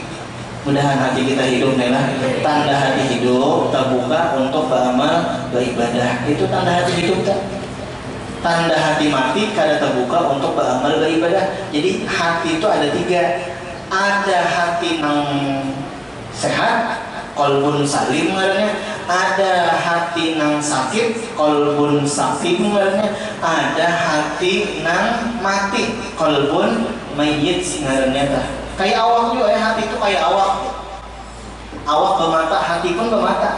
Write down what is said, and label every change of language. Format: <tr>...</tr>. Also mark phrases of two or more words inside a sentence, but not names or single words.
<id>Mudahan hati kita hidup lah. Tanda hati hidup terbuka untuk beramal beribadah. Itu tanda hati hidup tak? Tanda hati mati kada terbuka untuk beramal beribadah. Jadi hati itu ada 3. Ada hati yang sehat,</id> <ar>qalbun salim ngarannya.</ar> <bjn>Ada hati yang sakit,</bjn> <ar>qalbun sakim</ar> <bjn>ngarannya. Ada hati yang mati,</bjn> <ar>qalbun mayyit</ar> <bjn>ngarannya tah.</bjn> <id>Kayak awak juga ya, hati itu kayak awak. Awak bermata, hati pun bermata.</id>